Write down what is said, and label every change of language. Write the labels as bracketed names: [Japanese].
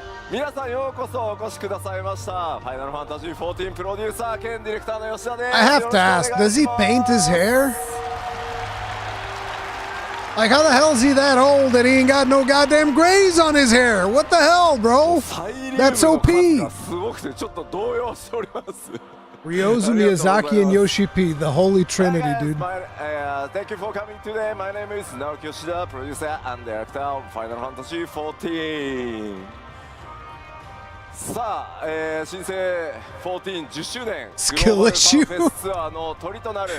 [Japanese] 皆さんようこそお越しくださいました。ファイナルファンタジー14プロデューサー兼ディレクターの吉田です。 [English] I have to ask, does he paint his hair? Like, how the hell is he that old that he ain't got no goddamn grays on his hair? What the hell, bro? That's OP. [Japanese] すごくてちょっと動揺しております。 [English] Ryozu, Miyazaki, and Yoshi P, the holy trinity, dude. Thank you for coming today. My name is Naoki Yoshida, producer and director of Final Fantasy XIV. [Japanese] さあ、新生14 10周年 [English] Skill issue. [Japanese] グローバルファンフェスツアーの鳥となる